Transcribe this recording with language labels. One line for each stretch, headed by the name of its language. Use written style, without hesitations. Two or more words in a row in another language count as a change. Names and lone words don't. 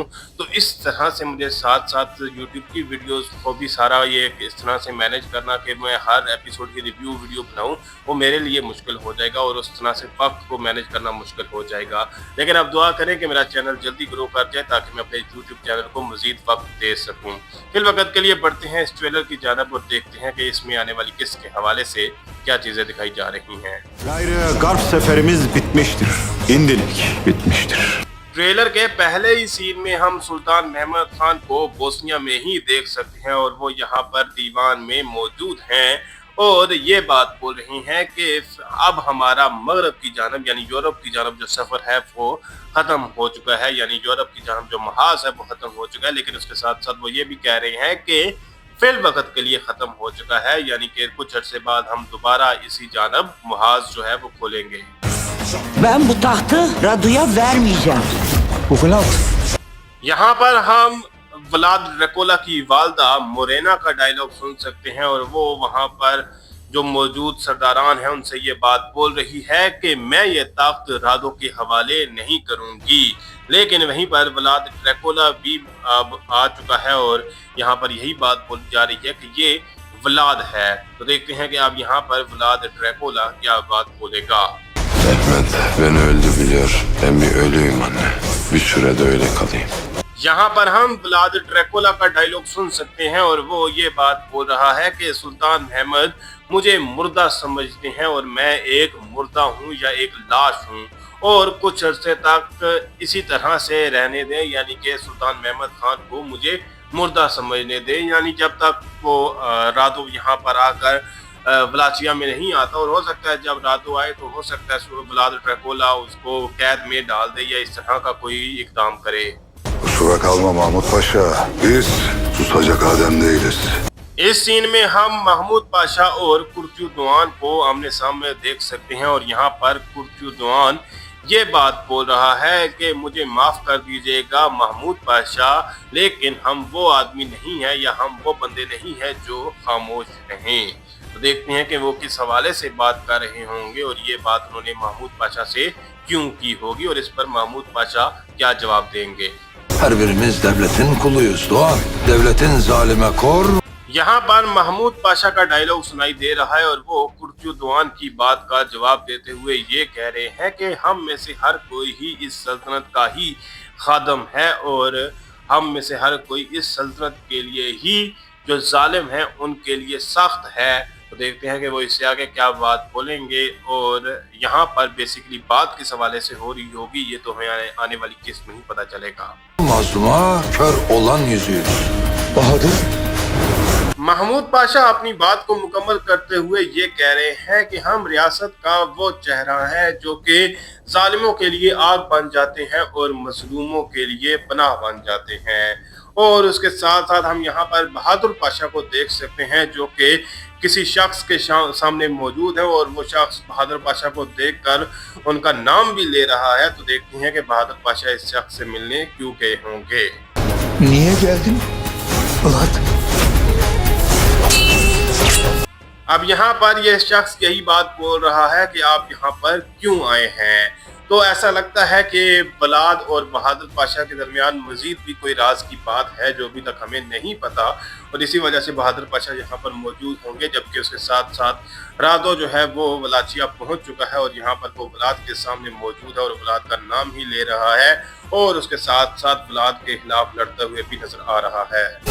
Hindi: तो इस तरह से मुझे साथ साथ यूट्यूब की वीडियोस को भी सारा ये इस तरह से मैनेज करना कि मैं हर एपिसोड की
English: review video
Hindi: बनाऊँ, वो मेरे लिए मुश्किल हो जाएगा और उस तरह से वक्त को मैनेज करना मुश्किल हो जाएगा। लेकिन आप दुआ करें कि मेरा चैनल जल्दी ग्रो कर जाए ताकि मैं अपने यूट्यूब चैनल को मजीद वक्त दे सकूँ। फिल वक्त के लिए बढ़ते हैं इस ट्रेलर की जानब और देखते हैं कि इसमें आने वाली किस्त के हवाले से क्या चीजें दिखाई जा रही हैं।
Turkish: Garp seferimiz bitmiştir. İndilik bitmiştir.
Hindi: ट्रेलर के पहले ही सीन में हम सुल्तान महमद खान को बोस्निया में ही देख सकते हैं और वो यहाँ पर दीवान में मौजूद हैं और ये बात बोल रही हैं कि अब हमारा मगरब की जानब यानी यूरोप की जानब जो सफ़र है वो ख़त्म हो चुका है, यानी यूरोप की जानब जो महाज है वो ख़त्म हो चुका है। लेकिन उसके साथ साथ वो ये भी कह रहे हैं कि फिल वक्त के लिए ख़त्म हो चुका है, यानी कि कुछ अर्से बाद हम दोबारा इसी जानब महाज जो है वो खोलेंगे।
Turkish: Ben bu tahtı Radu'ya vermeyeceğim. Bu Vlad.
Hindi: यहाँ पर हम व्लाद ड्रैकुला की वालदा मोरेना का डायलॉग सुन सकते हैं और वो वहाँ पर जो मौजूद सरदारान हैं उनसे ये बात बोल रही है कि मैं ये ताकत रादो के हवाले नहीं करूँगी। लेकिन वहीं पर व्लाद ड्रैकुला भी अब आ चुका है और यहाँ पर यही बात बोली जा रही है कि ये व्लाद है। तो देखते हैं कि अब यहाँ पर व्लाद ड्रैकुला क्या बात बोलेगा।
Turkish: Mehmet beni öldü biliyor. Ben bir ölüyüm anne. Bir sürede öyle kalayım.
Hindi: यहाँ पर हम व्लाद ड्रैकुला का डायलॉग सुन सकते हैं और वो ये बात बोल रहा है कि सुल्तान अहमद मुझे मुर्दा समझते हैं और मैं एक मुर्दा हूँ या एक लाश हूँ और कुछ अर्से तक इसी तरह से रहने दें, यानी कि सुल्तान महमद खान को मुझे मुर्दा समझने दें। यानी जब तक वो रादो यहाँ पर आकर वलाचिया में नहीं आता और हो सकता है जब रादो आए तो हो सकता है व्लाद ड्रैकुला उसको कैद में डाल दे या इस तरह का कोई इकदाम करे।
Turkish: Kusura kalma Mahmut Paşa. Biz susacak adem değiliz.
Hindi: इस सीन में हम महमूद पाशा और कुर्चू दुआन को आमने सामने देख सकते हैं और यहाँ पर कुर्चू दुआन ये बात बोल रहा है कि मुझे माफ़ कर दीजिएगा महमूद पाशा, लेकिन हम वो आदमी नहीं है या हम वो बंदे नहीं हैं जो खामोश रहें। तो देखते हैं कि वो किस हवाले से बात कर रहे होंगे और ये बात उन्होंने महमूद पाशा से क्यों की होगी और इस पर महमूद पाशा क्या जवाब देंगे।
Turkish: Her birimiz devletin kuluyuz Doğan. Devletin zalime kor.
Hindi: यहाँ पर महमूद पाशा का डायलॉग सुनाई दे रहा है और वो कुर्चू दुआन की बात का जवाब देते हुए ये कह रहे हैं कि हम में से हर कोई ही इस सल्तनत का ही खादम है और हम में से हर कोई इस सल्तनत के लिए ही जो जालिम है उनके लिए सख्त है। तो देखते हैं कि वो इससे आगे क्या बात बोलेंगे और यहाँ पर बेसिकली बात किस हवाले से हो रही होगी ये तो हमें आने वाली किस्त में ही पता चलेगा।
Turkish: Mazluma kör olan yüzüğüz. Bahadır.
Hindi: महमूद पाशा अपनी बात को मुकम्मल करते हुए ये कह रहे हैं कि हम रियासत का वो चेहरा है जो कि जालिमों के लिए आग बन जाते हैं और मजलूमों के लिए पनाह बन जाते हैं। और उसके साथ साथ हम यहाँ पर बहादुर पाशा को देख सकते हैं जो कि किसी शख्स के सामने मौजूद है और वो शख्स बहादुर पाशा को देखकर उनका नाम भी ले रहा है। तो देखते हैं कि बहादुर पाशा इस शख्स से मिलने क्यों गए होंगे।
Turkish: Niye geldin? Vlad.
Hindi: अब यहाँ पर यह शख्स यही बात बोल रहा है कि आप यहाँ पर क्यों आए हैं। तो ऐसा लगता है कि बलाद और बहादुर पाशा के दरमियान मजीद भी कोई राज की बात है जो अभी तक हमें नहीं पता, और इसी वजह से बहादुर पाशा यहाँ पर मौजूद होंगे, जबकि उसके साथ साथ रादो जो है वो वलाचिया पहुंच चुका है और यहाँ पर वो बलाद के सामने मौजूद है और बलाद का नाम ही ले रहा है और उसके साथ साथ बलाद के खिलाफ लड़ते हुए भी नजर आ रहा है।